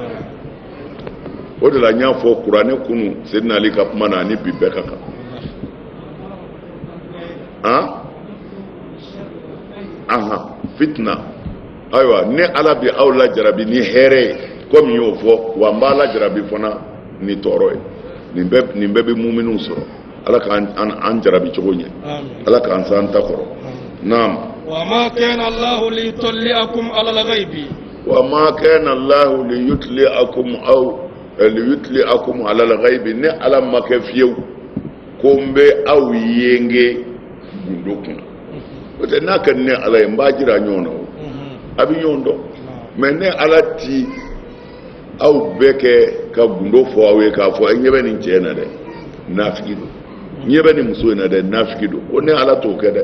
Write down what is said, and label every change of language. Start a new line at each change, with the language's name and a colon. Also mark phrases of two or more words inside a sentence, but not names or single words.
Bambara: o de la n y'a fɔ kuranɛ kunu Seydina Ali ka kuma na ani bi bɛɛ ka kan fitna ayiwa ne ala bɛ aw lajarabi ni hɛrɛ ye komi n y'o fɔ wa n b'a lajarabi fana ni tɔɔrɔ ye nin bɛɛ bɛ muminiw sɔrɔ ala k'an jarabi cogo ɲɛ ala k'an san ta kɔrɔ naam
Arabic: وما كان الله ليطلعكم على الغيب وما كان الله ليطلعكم على الغيب
Bambara: ne ala ma kɛ fiyewu ko n bɛ aw yenge gundo kunna o tɛ n'a ka di ne ala ye n b'a jira ɲɔgɔn na o a bɛ ɲɔgɔn dɔn mais ne ala ti aw bɛɛ kɛ ka gundo fɔ aw ye k'a fɔ e ɲɛ bɛ nin cɛ in na dɛ nafigi don ɲɛ bɛ nin muso in na dɛ nafigi don o ne ala t'o kɛ dɛ